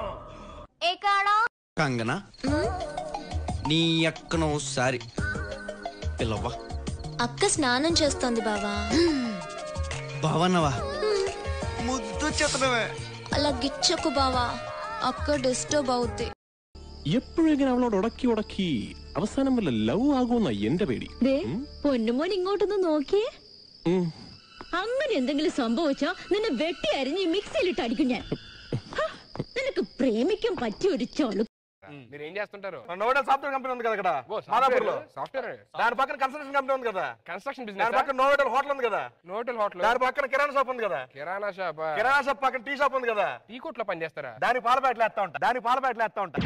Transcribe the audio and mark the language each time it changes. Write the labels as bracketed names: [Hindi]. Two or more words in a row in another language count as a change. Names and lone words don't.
[Telugu] కంగనా, నీ అక్కను ఒకసారి పిల్లవ్వా. అక్క స్నానం చేస్తోంది బావా. బావన్నవా? ముద్దు చేతనవే. అలా గిచ్చకు బావా, అక్క డిస్టర్బ్ అవుద్ది. [Malayalam] എപ്പോഴെങ്കിലും അവളോട് ഉടക്കി അവസാനം വല്ല ലവ് ആകുമെന്ന എന്റെ പേടി. പൊന്നുമോൻ ഇങ്ങോട്ടൊന്ന് നോക്കിയേ. അങ്ങനെ എന്തെങ്കിലും സംഭവിച്ചാ നിന്നെ വെട്ടി അരിഞ്ഞ് മിക്സിയിലിട്ട് അടിക്കും ഞാൻ. നിനക്ക് പ്രേമിക്കാൻ പറ്റിയ ഒരു ചൊളു. [Telugu] మీరు ఏం చేస్తుంటారు? నోడల్ [English] software company [Telugu] ఉంది కదా ఇక్కడ మాదాపూర్లో. సాఫ్ట్వేర్. దాని పక్కన [English] construction company [Telugu] ఉంది కదా. [English] construction business. [Telugu] దాని పక్కన నోడల్ హోటల్ ఉంది కదా. నోడల్ హోటల్. దాని పక్కన కిరాణా షాప్ ఉంది కదా. కిరాణా షాప్. కిరాణా షాప్ పక్కన [English] tea shop [Telugu] ఉంది కదా. టీ కొట్లో పని చేస్తారా? దాని పాల ప్యాకెట్లు వేస్తా ఉంటా.